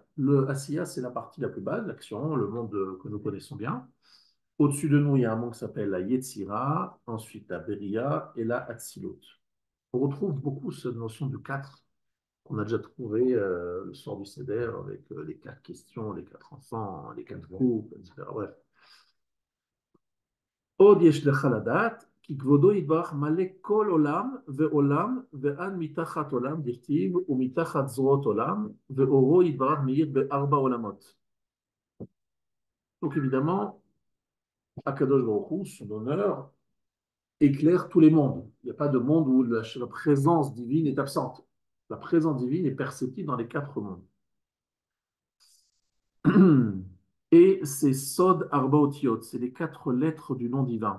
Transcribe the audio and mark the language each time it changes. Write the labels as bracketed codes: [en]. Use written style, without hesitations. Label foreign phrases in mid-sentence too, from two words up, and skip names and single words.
[fr] Le Asiya, c'est la partie la plus basse, l'action, le monde que nous connaissons bien. Au-dessus de nous, il y a un monde qui s'appelle la Yetzira, ensuite la Beria et la Hatzilut. On retrouve beaucoup cette notion du 4 qu'on a déjà trouvé le soir du Seder avec les quatre questions, les quatre enfants, les quatre couples, etc. Bref. [he] עוד יש לך לדעת, כי כבודו יתברך מלא כל עולם ועולם ועד מתחת עולם דכתיב ומתחת זרועות עולם ואורו יתברך מאיר בארבע עולמות. [fr] Donc évidemment, [he] הקדוש ברוך הוא, [fr] son honneur, éclaire tous les mondes. Il n'y a pas de monde où la présence divine est absente. La présence divine est perceptible dans les quatre mondes. Et c'est [he] סוד ארבע אותיות, [fr] c'est les quatre lettres du nom divin.